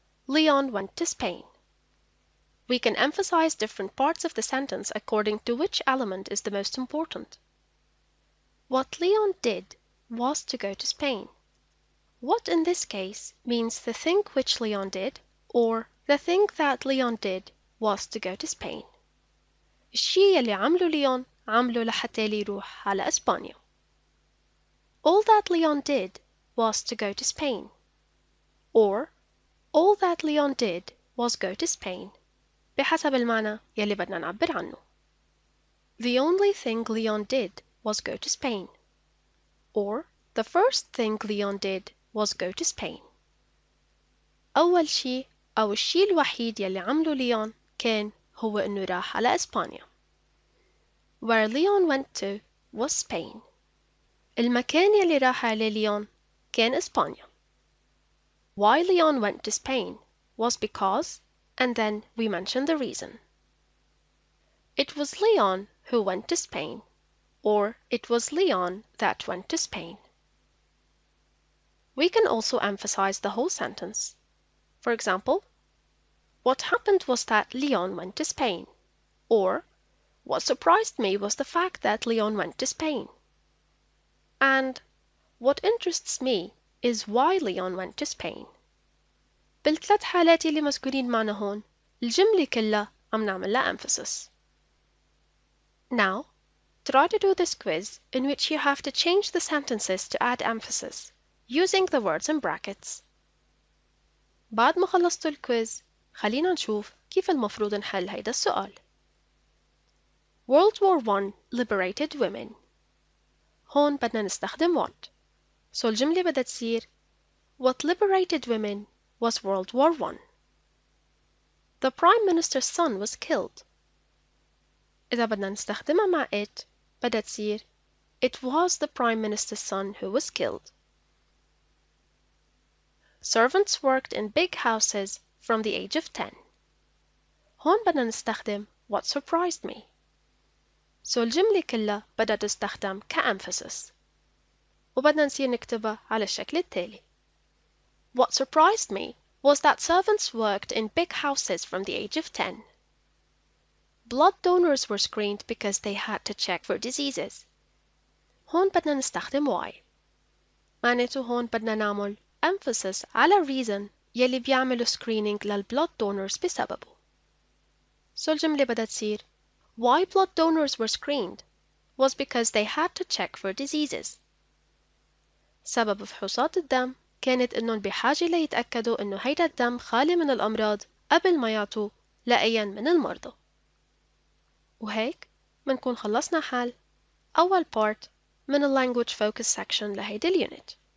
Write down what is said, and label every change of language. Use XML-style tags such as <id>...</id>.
<en>Leon went to Spain. We can emphasize different parts of the sentence according to which element is the most important. What Leon did was to go to Spain. What in this case means the thing which Leon did or the thing that Leon did was to go to Spain.</en> <ar>الشي يلي عمله ليون عمله لحتى يروح على إسبانيا.</ar> <en>All that Leon did was to go to Spain. Or all that Leon did was go to Spain.</en> <ar>بحسب المعنى يلي بدنا نعبر عنه.</ar> <en>The only thing Leon did was go to Spain. Or the first thing Leon did was go to Spain.</en> <ar>أول شي أو الشي الوحيد يلي عمله ليون كان هو إنه راح على إسبانيا.</ar> <en>Where Leon went to was Spain.</en> <ar>المكان يلي راح عليه ليون كان إسبانيا.</ar> <en>Why Leon went to Spain was because, and then we mention the reason. It was Leon who went to Spain, or it was Leon that went to Spain. We can also emphasize the whole sentence. For example, what happened was that Leon went to Spain, or what surprised me was the fact that Leon went to Spain. And what interests me is why Leon went to Spain.</en> <ar>بالثلاث حالات اللي مذكورين معنا هون الجملة كلها عم نعمل لها emphasis.</ar> <en>Now, Try to do this quiz in which you have to change the sentences to add emphasis using the words in brackets.</en> <ar>بعد ما خلصتوا الكويز خلينا نشوف كيف المفروض نحل هيدا السؤال.</ar> <en>World War I liberated women.</en> <ar>هون بدنا نستخدم what.</ar> <en>So</en> <ar>الجملة بدها تصير</ar> <en>What liberated women was World War I. The Prime Minister's son was killed.</en> <ar>إذا بدنا نستخدمها مع</ar> <en>it</en> <ar>بدها تصير</ar> <en>It was the Prime Minister's son who was killed. Servants worked in big houses from the age of 10.</en> <ar>هون بدنا نستخدم</ar> <en>what surprised me. So</en> <ar>الجملة كلها بدها تستخدم كemphasis. وبدنا نصير نكتبها على الشكل التالي.</ar> <en>What surprised me was that servants worked in big houses from the age of 10. Blood donors were screened because they had to check for diseases.</en> <ar>هون بدنا نستخدم why. معناته هون بدنا نعمل emphasis على reason يلي بيعملوا screening للبلود donors بسببه.</ar> <en>So</en> <ar>الجملة بدها تصير</ar> <en>Why blood donors were screened was because they had to check for diseases.</en> <ar>سبب فحوصات الدم كانت إنهم بحاجة ليتأكدوا إنه هيدا الدم خالي من الأمراض قبل ما يعطوا لأي من المرضى. وهيك منكون خلصنا حل أول part من ال</ar> <en>language focus section</en> <ar>لهيدا اليونت.</ar>